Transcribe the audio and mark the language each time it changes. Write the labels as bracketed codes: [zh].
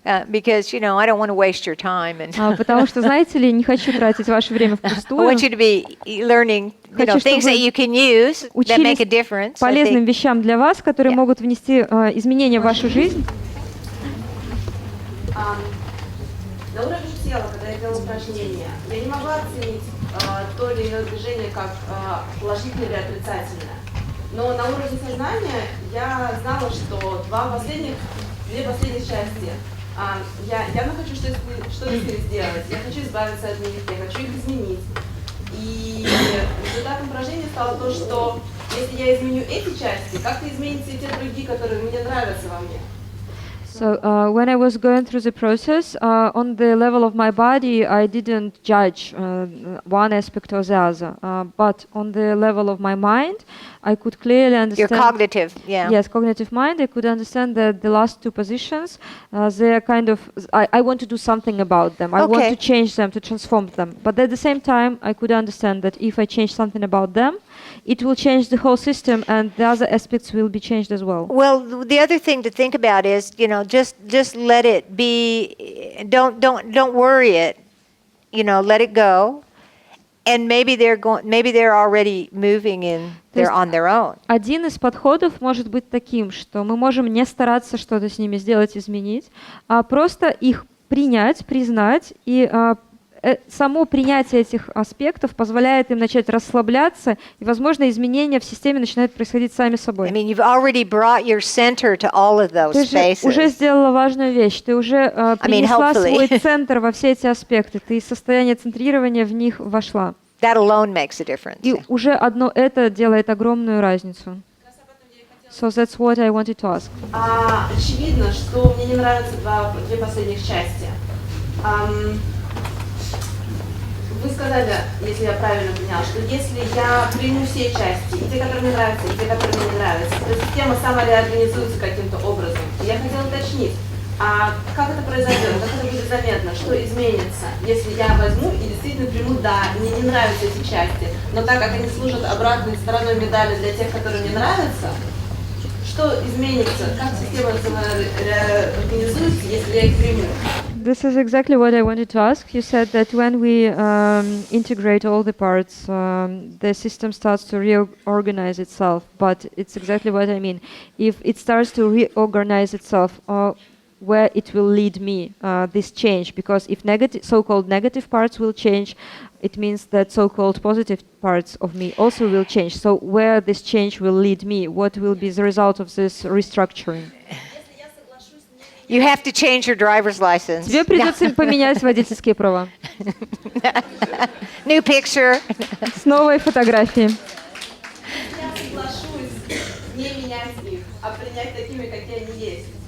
[en] Because I don't want to waste your time, and [ru] Потому что, знаете ли, не хочу тратить ваше время [en] I [ru] впустую. [en] want you to be learning, [ru] Хочу, [en] things that you can use that make a difference. I [ru] полезным [en] think. [ru] вещам для вас, которые могут внести изменения в вашу жизнь. На уровне тела, когда я делала упражнения, я не могла оценить то или иное движение как положительное или отрицательное. Но на уровне сознания я знала, что две последние части я явно хочу что-то с ними сделать, я хочу избавиться от них, я хочу их изменить. И результатом упражнения стало то, что если я изменю эти части, как-то изменятся и те другие, которые мне нравятся во мне. [en] So when I was going through the process, on the level of my body, I didn't judge one aspect or the other. But on the level of my mind, I could clearly understand. Your cognitive, yeah. Yes, cognitive mind. I could understand that the last two positions, they're kind of. I want to do something about them. I want to change them, to transform them. But at the same time, I could understand that if I change something about them, it will change the whole system, and the other aspects will be changed as well. Well, the other thing to think about is, just let it be. Don't worry it. Let it go, and maybe they're already moving on their own. [ru] Один из подходов может быть таким, что мы можем не стараться что-то с ними сделать, изменить, а просто их принять, признать и само принятие этих аспектов позволяет им начать расслабляться, и, возможно, изменения в системе начинают происходить сами собой. [en] I mean, you've already brought your center to all of those [ru] Ты же [en] spaces. [ru] уже сделала важную вещь, ты уже принесла свой центр во все эти аспекты, ты из состояния центрирования в них вошла. [en] That alone makes a difference. [ru] И уже одно это делает огромную разницу. [en] So that's what I wanted to ask. [ru] Очевидно, что мне не нравятся две последних части. Вы сказали, если я правильно поняла, что если я приму все части, и те, которые мне нравятся, и те, которые мне не нравятся, то система сама реорганизуется каким-то образом. И я хотела уточнить, как это произойдет, как это будет заметно, что изменится, если я возьму и действительно приму, да, мне не нравятся эти части, но так как они служат обратной стороной медали для тех, которые мне нравятся, что изменится, как система реорганизуется, если я их приму? [en] This is exactly what I wanted to ask. You said that when we integrate all the parts, the system starts to reorganize itself. But it's exactly what I mean. If it starts to reorganize itself, where it will lead me, this change? Because if so-called negative parts will change, it means that so-called positive parts of me also will change. So where this change will lead me? What will be the result of this restructuring? You have to change your driver's license. [ru] Тебе придется поменять водительские права. [en] New picture. [ru] С новой фотографией. Я соглашусь не менять их, а принять такими, какие они есть.